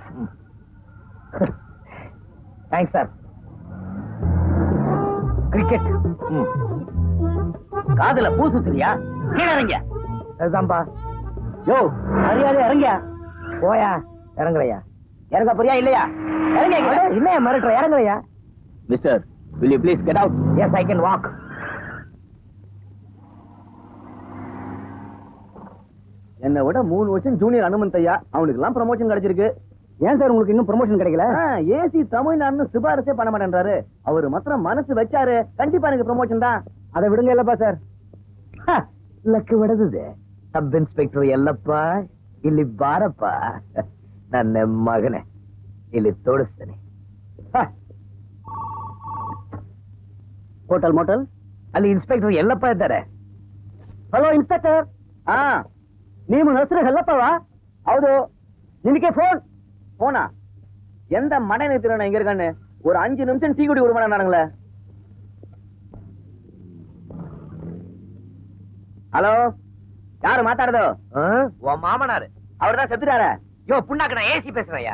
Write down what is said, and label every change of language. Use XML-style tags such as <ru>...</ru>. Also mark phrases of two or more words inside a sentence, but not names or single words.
<ta>தேங்க்ஸ் சார். கிரிக்கெட் காதுல பூ சுத்துறியா? கீழே இறங்க. அதுதான்பா. யோ மரியாதை இறங்கியா? போயா. இறங்குறையா? இறங்க போறியா இல்லையா? இறங்க. என்ன மிரட்டுற? இறங்குறையா?</ta> <en>மிஸ்டர், will you please get out? Yes, I can walk.</en> <ta>என்னை விட 3 வருஷம் ஜூனியர் அனுமந்த் ஐயா, அவனுக்கு எல்லாம் ப்ரமோஷன் கிடைச்சிருக்கு. ஏன் சார் உங்களுக்கு இன்னும் ப்ரமோஷன் கிடைக்கல? ஏசி தமிழ்நாடுன்னு சிபாரிசே பண்ண மாட்டேன்றாரு. அவரு மாத்திரம் மனசு வச்சாரு, கண்டிப்பா எனக்கு ப்ரமோஷன் தான். அதை விடுங்க இல்லப்பா சார்.</ta> <kn>ಲಕ್ಕ ಹೊಡೆದಿದೆ. ಸಬ್ ಇನ್ಸ್ಪೆಕ್ಟರ್ ಎಲ್ಲಪ್ಪ ಇಲ್ಲಿ ಬಾರಪ್ಪ, ನನ್ನ ಮಗನೇ ಇಲ್ಲಿ ತೋಡಿಸ್ತೇನೆ. ಹೋಟೆಲ್ ಮೋಟಲ್ ಅಲ್ಲಿ ಇನ್ಸ್ಪೆಕ್ಟರ್ ಎಲ್ಲಪ್ಪ ಇದ್ದಾರೆ. ಹಲೋ ಇನ್ಸ್ಪೆಕ್ಟರ್. ನಿಮ್ಮ ಹೆಸರು ಎಲ್ಲಪ್ಪವಾ? ಹೌದು.</kn> <ta>ನಿನಗೆ போனா எந்த மடை நிறுத்தின இங்க இருக்கான்னு ஒரு 5 நிமிஷம் டீ குடி விட நானுங்களே. ஹலோ, யாரு மாத்தாடுதோ? உன் மாமனாரு. அவர்தான் செத்துட்டாரு. யோ புண்ணாக்கு, நான் ஏசி பேசுறேன்.</ta>